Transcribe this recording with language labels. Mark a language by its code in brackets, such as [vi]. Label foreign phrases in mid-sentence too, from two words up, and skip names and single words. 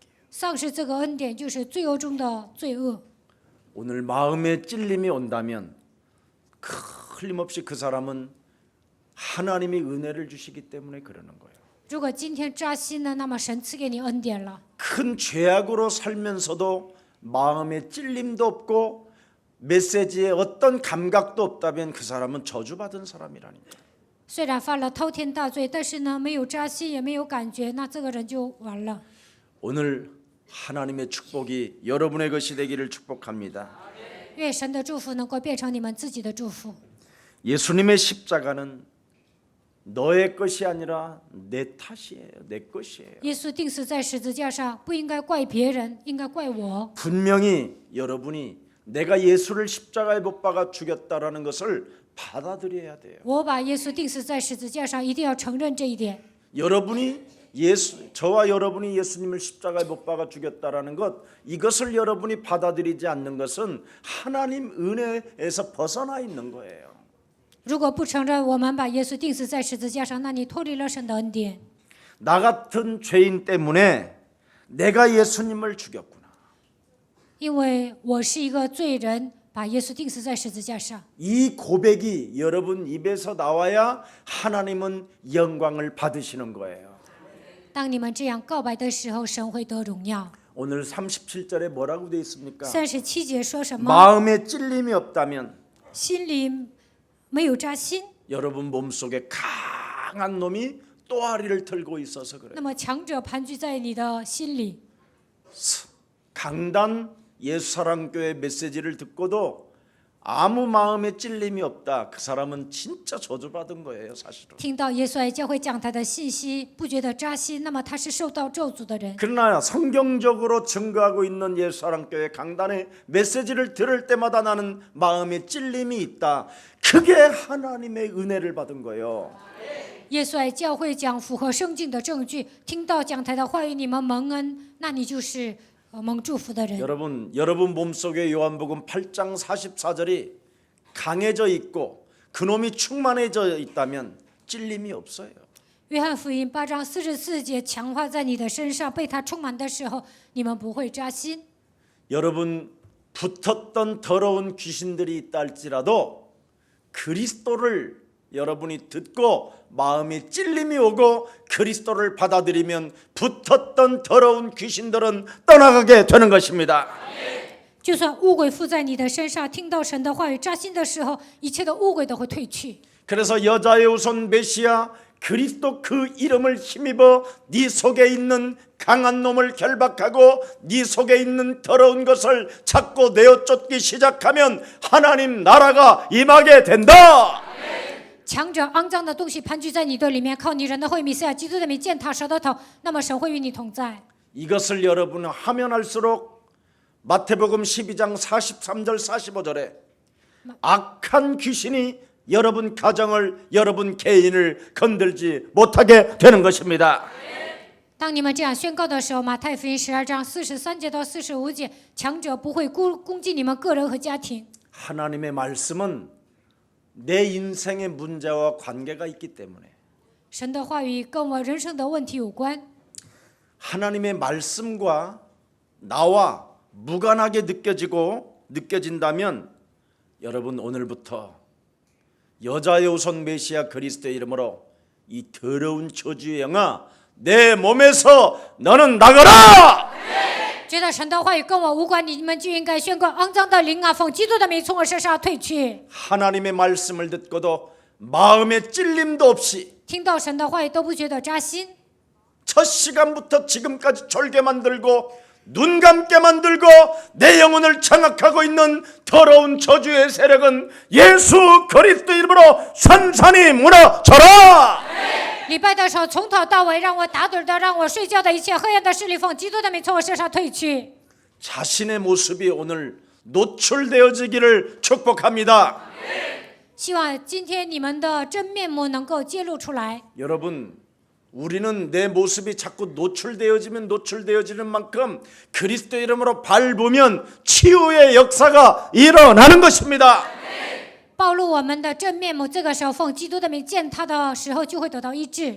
[zh] 丧失这个恩典，就是罪恶中的罪恶。 [ko] 오늘 마음에 찔림이 온다면 틀림없이 그 사람은 하나님이 은혜를 주시기 때문에 그러는 거예요. [zh] 如果今天扎心呢，那么神赐给你恩典了。 [ko] 큰 죄악으로 살면서도 마음에 찔림도 없고 메시지에 어떤 감각도 없다면 그 사람은 저주받은 사람이라니까. [zh] 虽然犯了滔天大罪，但是呢，没有扎心，也没有感觉，那这个人就完了。 [ko] 오늘 하나님의 축복이 여러분의 것이 되기를 축복합니다. [zh] 愿神的祝福能够变成你们自己的祝福。 [ko] 예수님의 십자가는 너의 것이 아니라 내 탓이에요. 내 것이에요. [zh] 耶稣钉死在十字架上，不应该怪别人，应该怪我。 [ko] 분명히 여러분이 내가 예수를 십자가에 못 박아 죽였다라는 것을 받아들여야 돼요. [zh] 我把耶稣钉死在十字架上，一定要承认这一点。 [ko] 여러분이 저와 여러분이 예수님을 십자가에 못 박아 죽였다라는 것, 이것을 여러분이 받아들이지 않는 것은 하나님 은혜에서 벗어나 있는 거예요. [zh] 如果不承认我们把耶稣钉死在十字架上，那你脱离了神的恩典。 [ko] 나 같은 죄인 때문에 내가 예수님을 죽였구나. [zh] 因为我是一个罪人，把耶稣钉死在十字架上。 [ko] 이 고백이 여러분 입에서 나와야 하나님은 영광을 받으시는 거예요. [zh] 当你们这样告白的时候，神会得荣耀。 [ko] 오늘 37절에 뭐라고 되어 있습니까? [zh] 37 节说什么？ [ko] 마음에 찔림이 없다면 [zh] 心里没有扎心， [ko] 여러분 몸속에 강한 놈이 또아리를 들고 있어서 그래요. [zh] 那么强者盘踞在你的心里。 [ko] 강단 예수사랑교회 메시지를 듣고도 아무 마음에 찔림이 없다. 그 사람은 진짜 저주받은 거예요, 사실은. [zh] 听到耶稣爱教会讲台的信息，不觉得扎心，那么他是受到咒诅的人。 [ko] 그러나 성경적으로 증거하고 있는 예수사랑교회 강단의 메시지를 들을 때마다 나는 마음에 찔림이 있다. 그게 하나님의 은혜를 받은 거예요. [zh] 耶稣爱教会讲符合圣经的证据，听到讲台的话语，你们蒙恩，那你就是蒙祝福的人。 [ko] 여러분 몸속에 요한복음 8장 44절이 강해져 있고 그놈이 충만해져 있다면 찔림이 없어요. [zh] 约翰福音8章44节强化在你的身上，被他充满的时候，你们不会扎心。 [ko] 여러분 붙었던 더러운 귀신들이 있다 할지라도 그리스도를 여러분이 듣고 마음에 찔림이 오고 그리스도를 받아들이면 붙었던 더러운 귀신들은 떠나가게 되는 것입니다. [zh] 就算污鬼附在你的身上，听到神的话语扎心的时候，一切的污鬼都会退去。 [ko] 그래서 여자의 후손 메시아 그리스도 그 이름을 힘입어 네 속에 있는 강한 놈을 결박하고 네 속에 있는 더러운 것을 자꾸 내어쫓기 시작하면 하나님 나라가 임하게 된다. [zh] 强者肮脏的东西盘踞在你的里面，靠你人的会弥赛亚基督的名践踏蛇的头，那么神会与你同在。 [ko] 이것을 여러분은 하면 할수록 마태복음 12장 43절 45절에 악한 귀신이 여러분 가정을 여러분 개인을 건들지 못하게 되는 것입니다. [zh] 当你们这样宣告的时候，马太福音12章43节到45节，强者不会攻击你们个人和家庭。 [ko] 하나님의 말씀은 내 인생의 문제와 관계가 있기 때문에 [zh] 神的话语跟我人生的问题有关。 [ko] 하나님의 말씀과 나와 무관하게 느껴진다면 여러분 오늘부터 여자의 후손 메시아 그리스도의 이름으로 이 더러운 저주의 영아 내 몸에서 너는 나가라! [zh] 觉得神的话语跟我无关，你们就应该宣告：肮脏的灵啊，奉基督的名从我身上退去。 [ko] 하나님의 말씀을 듣고도 마음에 찔림도 없이 [zh] 听到神的话语都不觉得扎心。 [ko] 첫 시간부터 지금까지 졸게 만들고 눈 감게 만들고 내 영혼을 장악하고 있는 더러운 저주의 세력은 예수 그리스도 이름으로 산산이 무너져라. [zh] 礼拜的时候，从头到尾让我打盹的、让我睡觉的一切黑暗的势力，奉基督的名从我身上退去。 [ko] 자신의 모습이 오늘 노출되어지기를 축복합니다. [zh] 希望今天你们的真面目能够揭露出来。 [ko] 여러분 우리는 내 모습이 자꾸 노출되어지는 만큼 그리스도 이름으로 밟으면 치유의 역사가 일어나는 것입니다. [zh] 暴露我们的真面目，这个时候奉基督的名践踏的时候，就会得到医治。